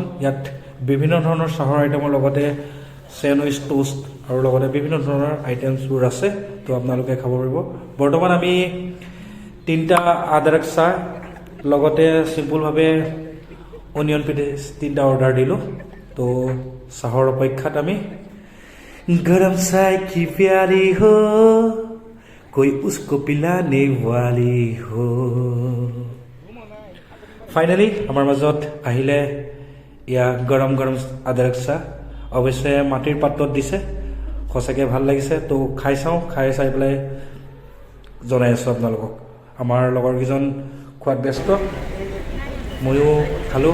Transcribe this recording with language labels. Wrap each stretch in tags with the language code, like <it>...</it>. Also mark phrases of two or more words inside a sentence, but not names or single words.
<as>ইয়াত বিভিন্ন ধৰণৰ চাহৰ আইটেমৰ লগতে চেণ্ডউইচ, টোষ্ট আৰু লগতে বিভিন্ন ধৰণৰ আইটেমছবোৰ আছে। তো আপোনালোকে খাব পাৰিব। বৰ্তমান আমি 3টা আদৰক চাহ লগতে চিম্পুলভাৱে</as> <en>onion patties</en> <as>3টা অৰ্ডাৰ দিলোঁ। তো চাহৰ অপেক্ষাত আমি</as> <hi>गरम चाय की प्यारी हो, कोई उसको पिलाने वाली हो।</hi> <as>ফাইনেলি আমাৰ মাজত আহিলে এয়া গৰম গৰম আদৰক চাহ। অৱশ্যে মাটিৰ পাত্ৰত দিছে, সঁচাকৈ ভাল লাগিছে। তো খাই চাওঁ, খাই চাই পেলাই জনাই আছোঁ আপোনালোকক। আমাৰ লগৰকেইজন খোৱাত ব্যস্ত, ময়ো খালোঁ।</as>